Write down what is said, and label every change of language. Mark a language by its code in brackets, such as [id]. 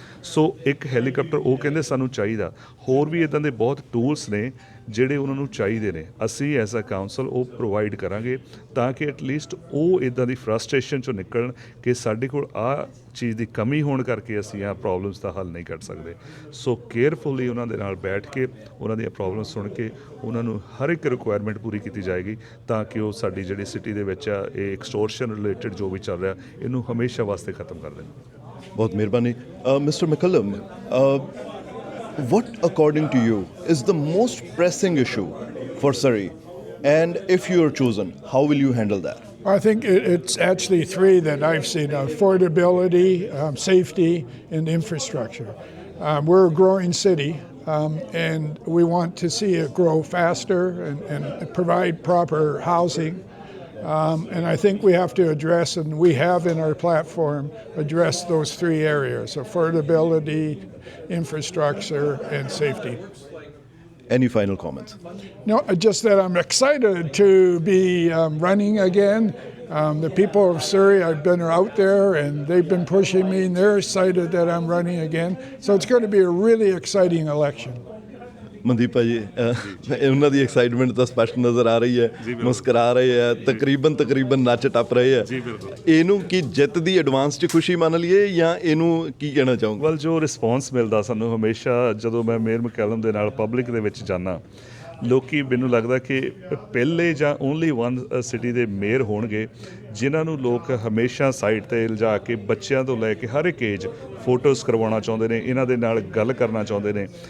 [pa] ਸੋ ਇੱਕ ਹੈਲੀਕਾਪਟਰ ਉਹ ਕਹਿੰਦੇ ਸਾਨੂੰ ਚਾਹੀਦਾ। ਹੋਰ ਵੀ ਇੱਦਾਂ ਦੇ ਬਹੁਤ ਟੂਲਸ ਨੇ ਜਿਹੜੇ ਉਹਨਾਂ ਨੂੰ ਚਾਹੀਦੇ ਨੇ, ਅਸੀਂ ਐਜ਼ ਅ ਕਾਊਂਸਲ ਉਹ ਪ੍ਰੋਵਾਈਡ ਕਰਾਂਗੇ ਤਾਂ ਕਿ ਐਟਲੀਸਟ ਉਹ ਇੱਦਾਂ ਦੀ ਫਰਸਟ੍ਰੇਸ਼ਨ 'ਚੋਂ ਨਿਕਲਣ ਕਿ ਸਾਡੇ ਕੋਲ ਆਹ ਚੀਜ਼ ਦੀ ਕਮੀ ਹੋਣ ਕਰਕੇ ਅਸੀਂ ਆਹ ਪ੍ਰੋਬਲਮਸ ਦਾ ਹੱਲ ਨਹੀਂ ਕੱਢ ਸਕਦੇ। ਸੋ ਕੇਅਰਫੁਲੀ ਉਹਨਾਂ ਦੇ ਨਾਲ ਬੈਠ ਕੇ ਉਹਨਾਂ ਦੀਆਂ ਪ੍ਰੋਬਲਮ ਸੁਣ ਕੇ ਉਹਨਾਂ ਨੂੰ ਹਰ ਇੱਕ ਰਿਕੁਆਇਰਮੈਂਟ ਪੂਰੀ ਕੀਤੀ ਜਾਏਗੀ ਤਾਂ ਕਿ ਉਹ ਸਾਡੀ ਜਿਹੜੀ ਸਿਟੀ ਦੇ ਵਿੱਚ ਆ ਇਹ ਐਕਸਟੋਰਸ਼ਨ ਰਿਲੇਟਡ ਜੋ ਵੀ ਚੱਲ ਰਿਹਾ ਇਹਨੂੰ ਹਮੇਸ਼ਾ ਵਾਸਤੇ ਖਤਮ ਕਰ ਦੇਣ। ਬਹੁਤ ਮਿਹਰਬਾਨੀ। [en] Mister McCallum, what according to you is the most pressing issue for Surrey, and if you are chosen, how will you handle that? I think it's actually three that I've seen: affordability, safety, and infrastructure. We're a growing city, and we want to see it grow faster and provide proper housing. And I think we have to address, and we have in our platform, address those three areas: affordability, infrastructure, and safety. Any final comments? No, just that I'm excited to be running again. The people of Surrey, I've been out there and they've been pushing me and they're excited that I'm running again. So it's going to be a really exciting election. [pa] Mandeep ਭਾਜੀ, ਉਹਨਾਂ ਦੀ excitement ਤਾਂ ਸਪਸ਼ਟ ਨਜ਼ਰ ਆ ਰਹੀ ਹੈ, ਮੁਸਕਰਾ ਰਹੇ ਆ, ਤਕਰੀਬਨ ਨੱਚ ਟੱਪ ਰਹੇ ਆ। ਇਹਨੂੰ ਕੀ ਜਿੱਤ ਦੀ ਐਡਵਾਂਸ 'ਚ ਖੁਸ਼ੀ ਮੰਨ ਲਈਏ ਜਾਂ ਇਹਨੂੰ ਕੀ ਕਹਿਣਾ ਚਾਹੋਗੇ? ਵੈਲ, ਜੋ ਰਿਸਪੌਂਸ ਮਿਲਦਾ ਸਾਨੂੰ ਹਮੇਸ਼ਾ ਜਦੋਂ ਮੈਂ ਮੇਅਰ McCallum ਦੇ ਨਾਲ ਪਬਲਿਕ ਦੇ ਵਿੱਚ ਜਾਂਦਾ, ਲੋਕੀ ਮੈਨੂੰ ਲੱਗਦਾ ਕਿ ਪਹਿਲੇ ਜਾਂ ਓਨਲੀ ਵਨ ਸਿਟੀ ਦੇ ਮੇਅਰ ਹੋਣਗੇ ਜਿਨ੍ਹਾਂ ਨੂੰ ਲੋਕ ਹਮੇਸ਼ਾ ਸਾਈਡ 'ਤੇ ਲਿਜਾ ਕੇ ਬੱਚਿਆਂ ਤੋਂ ਲੈ ਕੇ ਹਰ ਇੱਕ ਏਜ ਫੋਟੋਜ਼ ਕਰਵਾਉਣਾ ਚਾਹੁੰਦੇ ਨੇ, ਇਹਨਾਂ ਦੇ ਨਾਲ ਗੱਲ ਕਰਨਾ ਚਾਹੁੰਦੇ ਨੇ।